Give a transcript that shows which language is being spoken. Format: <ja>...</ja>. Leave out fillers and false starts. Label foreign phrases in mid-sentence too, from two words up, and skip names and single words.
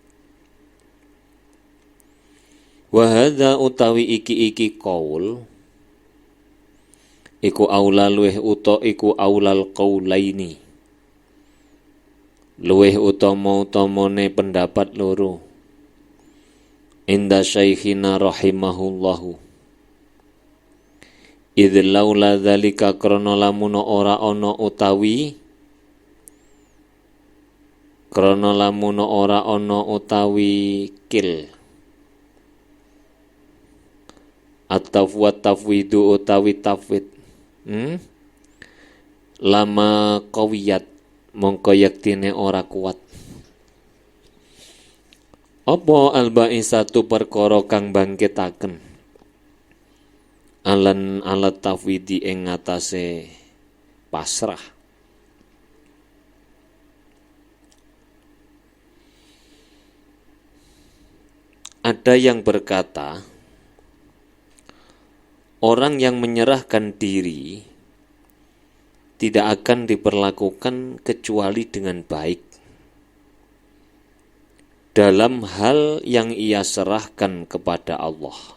<ar>وهذا</ar> <jv>utawi iki qaul iku aula luweh uta iku</jv> <ar>أولى القولين</ar> <jv>luweh utama-utamane pendapat loro</jv> <ar>عند شيخنا رحمه الله إذ لولا ذلك</ar> <jv>krana lamun ora ana utawi kil</jv> <ar>التفويض تفويض</ar> <jv>utawi tafwid</jv> <ar>لما قويت</ar> <jv>mongko yaktine ora kuat apa al-ba'isatu perkara kang bangkitaken alan</jv> <ar>على التفويض</ar> <jv>ing ngatasé pasrah</jv> <id>ada yang berkata orang yang menyerahkan diri tidak akan diperlakukan kecuali dengan baik dalam hal yang ia serahkan kepada Allah.</id>